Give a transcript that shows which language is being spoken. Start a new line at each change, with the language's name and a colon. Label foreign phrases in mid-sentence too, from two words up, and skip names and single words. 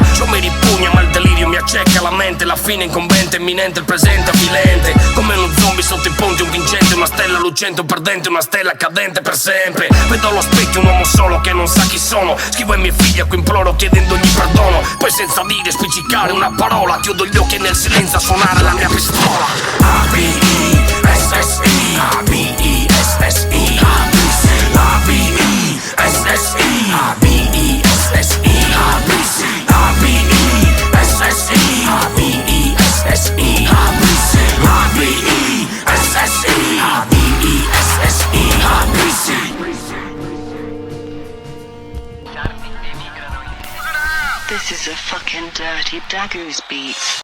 Italian: Ciò mi ripugna ma il delirio mi acceca la mente. La fine incombente, imminente, il presente avvilente. Come uno zombie sotto i ponti, un vincente, una stella lucente, un perdente, una stella cadente per sempre. Vedo allo specchio un uomo solo che non sa chi sono. Scrivo ai miei figli a cui imploro chiedendogli perdono. Poi senza dire, spiccicare una parola, chiudo gli occhi e nel silenzio a suonare la mia pistola. A-B-I-S-S-I, A-B-I-S-S-I, A-B-I-S-S-I, A-B-I-S-S-I, A-B-I-S-S-I, A-B-I-S-S-I, A-B-I-S-S-I, A-B-I-S-S-I, A-B-I-S-S-I.
English: This is a fucking Dirty Daggers beat.